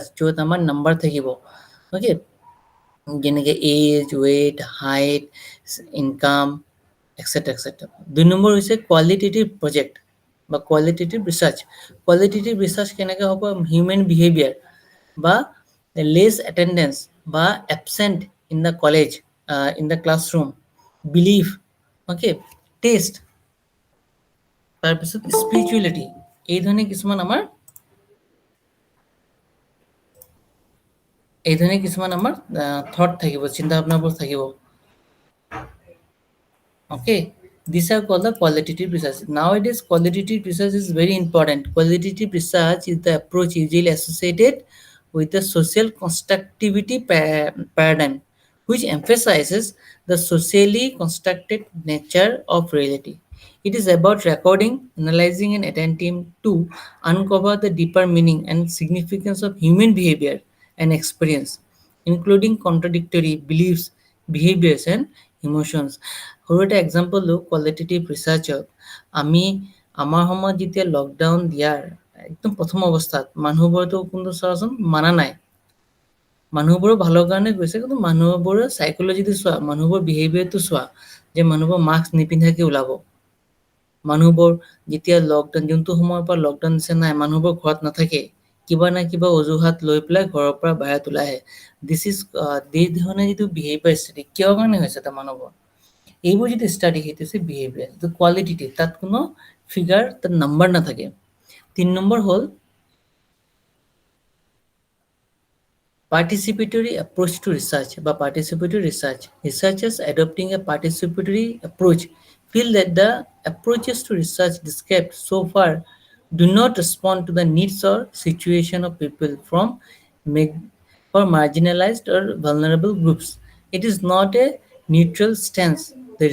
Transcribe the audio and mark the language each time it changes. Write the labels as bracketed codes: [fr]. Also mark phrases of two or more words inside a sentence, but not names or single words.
[as] য'ত আমাৰ নাম্বাৰ থাকিব ওকে যেনেকৈ [en] age weight height income etcetera etcetera 2 [as] নম্বৰ হৈছে [en] qualitative project বা qualitative research qualitative research [as] কেনেকৈ হ'ব [en] human behavior বা less attendance বা absent in the college in the classroom belief okay taste [as] তাৰপিছত স্পিৰিচুৱেলিটি এই ধৰণে কিছুমান আমাৰ থট থাকিব চিন্তা ভাৱনাবোৰ থাকিব [en] okay these are called the qualitative research nowadays qualitative research is very important qualitative research is the approach usually associated with the social constructivity paradigm which emphasizes the socially constructed nature of reality it is about recording analyzing and attempting to uncover the deeper meaning and significance of human behavior and experience including contradictory beliefs behaviors and emotions [as] সৰু এটা এক্সাম্পল লো কোয়ালিটেটিভ ৰিসাৰ্চত আমি আমাৰ সময়ত যেতিয়া লকডাউন দিয়াৰ একদম প্ৰথম অৱস্থাত মানুহবোৰতো কোনো সৰজন মানা নাই মানুহবোৰ ভালৰ কাৰণে গৈছে কিন্তু মানুহবোৰ সাইকোলজিটো চোৱা মানুহবোৰ বিহেভিয়াৰটো চোৱা যে মানুহবোৰ মাস্ক নিপিন্ধাকে ওলাব মানুহবোৰ যেতিয়া লকডাউন যোনটো সময়ৰ পৰা লকডাউন দিছে নাই মানুহবোৰ ঘৰত নাথাকে কিবা না কিবা অজুহাত লৈ পেলাই ঘৰৰ পৰা বাহিৰত ওলাই আহে [en] this is [as] এই ধৰণে যিটো [en] behavior study [as] কিয় কাৰণে হৈছে তাৰ মানুহবোৰ এইবোৰ যদি ষ্টাডি সেইটো হৈছে বিহেভিয়াৰ তো কোয়ালিটেটিভ তাত কোনো ফিগাৰ তাত নাম্বাৰ নাথাকে 3 নম্বৰ হল [en] participatory approach to research by participatory research researchers adopting a participatory approach feel that the approaches to research described so far do not respond to the needs or situation of people from for marginalized or vulnerable groups it is not a neutral stance the